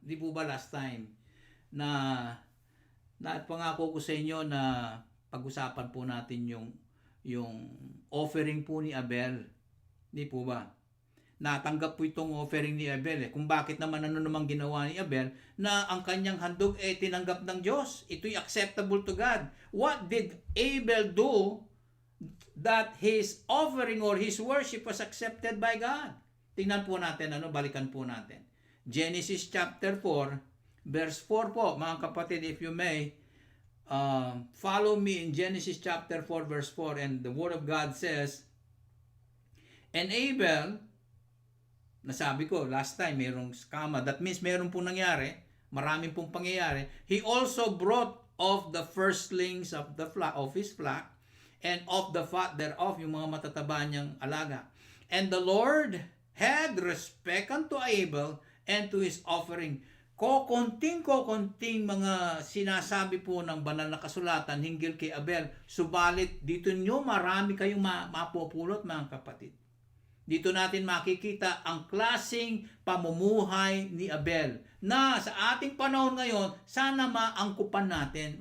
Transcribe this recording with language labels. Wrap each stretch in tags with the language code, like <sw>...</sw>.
<tl>Di po ba last time na pangako ko sa inyo na pag-usapan po natin yung offering po ni Abel. Di po ba? Natanggap po itong offering ni Abel. Kung bakit naman ano namang ginawa ni Abel na ang kanyang handog tinanggap ng Diyos.</tl> <en>Ito'y acceptable to God. What did Abel do that his offering or his worship was accepted by God?</en> <tl>Tingnan po natin, balikan po natin.</tl> <en>Genesis chapter 4, verse 4</en> <tl>po, mga kapatid,</tl> <en>if you may, follow me in Genesis chapter 4, verse 4, and the Word of God says, and Abel,</en> <tl>nasabi ko,</tl> <en>last time,</en> <tl>mayroong skama,</tl> <en>that means</en> <tl>mayroong pong nangyari, maraming pong pangyayari,</tl> <en>he also brought of the firstlings of his flock, and of the fat thereof,</en> <tl>yung mga matataba niyang alaga.</tl> <en>And the Lord had respect unto Abel and to his offering.</en> <tl>Kokonting mga sinasabi po ng banal na kasulatan hinggil kay Abel. Subalit dito nyo marami kayong mapupulot, mga kapatid. Dito natin makikita ang klaseng pamumuhay ni Abel na sa ating panahon ngayon, sana maangkupan natin.</tl>